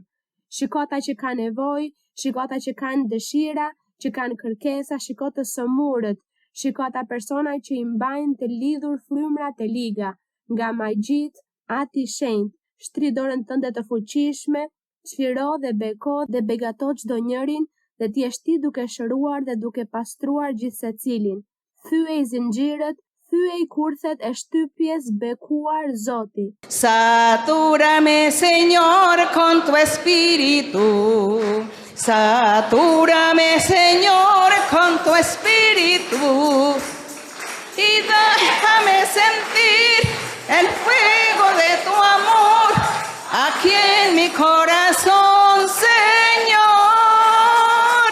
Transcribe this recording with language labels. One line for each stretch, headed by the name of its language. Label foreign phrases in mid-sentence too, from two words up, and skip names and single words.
Albanian: Shiko ata që kanë nevojë, shiko ata që kanë dëshira, që kanë kërkesa, shiko të sëmurët, shiko ata persona që i mbajnë të lidhur frymrat e liga, nga magjit, Ati i shenjtë, shtri dorën tënde të fuqishme, çliro dhe beko dhe begato çdo njërin, dhe ti je ti duke shëruar dhe duke pastruar gjithsecilin. Thyej zinxhirët, thyej kurthet e shtypjes, bekuar Zoti.
Spanish: Satúrame, Señor, con tu espíritu. Satúrame, Señor, con tu espíritu. Y déjame sentir el fuego de tu amor aquí en mi corazón, Señor.